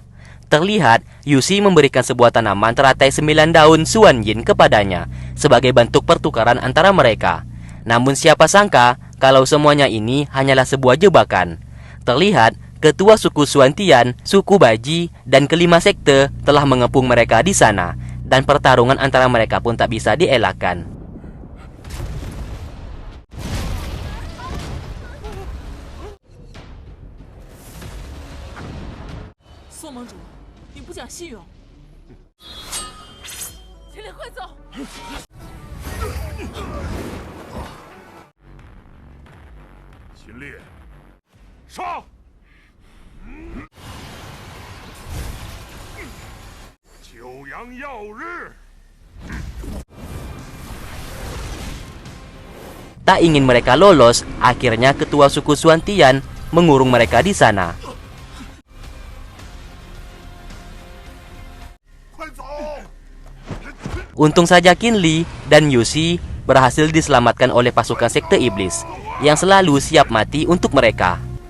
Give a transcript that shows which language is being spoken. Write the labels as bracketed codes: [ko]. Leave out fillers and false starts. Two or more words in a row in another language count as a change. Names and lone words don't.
[id] Terlihat, Yushi memberikan sebuah tanaman teratai 9 daun Xuan Yin kepadanya sebagai bentuk pertukaran antara mereka. Namun siapa sangka kalau semuanya ini hanyalah sebuah jebakan. Terlihat, ketua suku Xuantian, suku Baji, dan kelima sekte telah mengepung mereka di sana, dan pertarungan antara mereka pun tak bisa dielakkan. [zh] 宋盟主，你不讲信用！秦烈，快走！秦烈，杀！九阳耀日。 [id] Tak ingin mereka lolos, akhirnya ketua suku Xuantian mengurung mereka di sana. Untung saja Qinli dan Yushi berhasil diselamatkan oleh pasukan sekte iblis yang selalu siap mati untuk mereka.